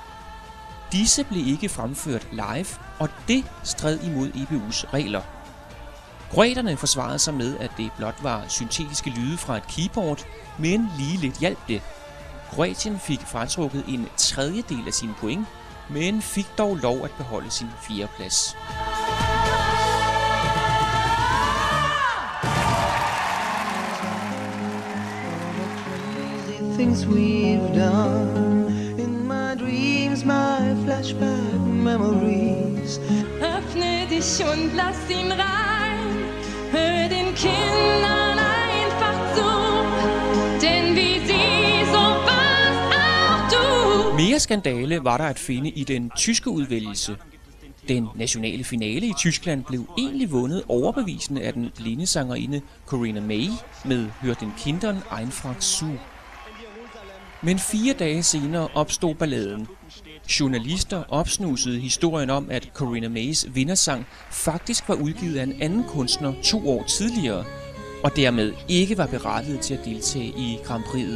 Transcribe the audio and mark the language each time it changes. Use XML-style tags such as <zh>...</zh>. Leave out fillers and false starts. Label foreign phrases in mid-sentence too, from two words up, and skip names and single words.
<da>Disse blev ikke fremført live, og det stred imod EBU's regler. Kroaterne forsvarede sig med, at det blot var syntetiske lyde fra et keyboard, men lige lidt hjalp det. Kroatien fik fratrukket en tredjedel af sine point, men fik dog lov at beholde sin 4. plads.</da> <en>Things we've done in my dreams, my flashback memories.</en> <de>Öffne dich und lass ihn rein, hör den Kindern einfach zu, denn wie sie, so warst auch du.</de> <da>Mere skandale var der at finde i den tyske udvælgelse. Den nationale finale i Tyskland blev egentlig vundet overbevisende af den blinde sangerinde Corinna May med Hör den Kindern einfach zu. Men 4 dage senere opstod balladen. Journalister opsnusede historien om, at Corinna Mays vindersang faktisk var udgivet af en anden kunstner 2 år tidligere, og dermed ikke var berettiget til at deltage i Grand Prix'et.</da>